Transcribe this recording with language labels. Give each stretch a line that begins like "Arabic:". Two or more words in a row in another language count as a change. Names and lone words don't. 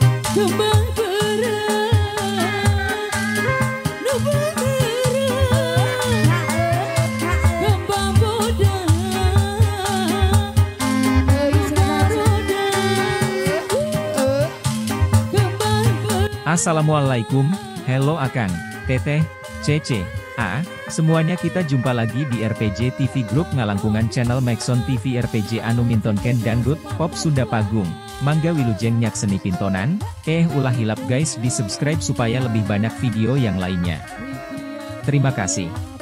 Sundanese: kembang berat nu beneran kembang bodas Assalamualaikum, hello Akang, Teteh, Cece,
Indonesian: semuanya kita jumpa lagi di RPJ TV Group
Sundanese: ngalangkungan channel Maxon TV RPJ anu mintonken dangdut, pop Sunda Pagung, mangga wilujeng nyak seni pintonan, ulah hilap guys di subscribe
Indonesian: supaya lebih banyak video yang lainnya. Terima kasih.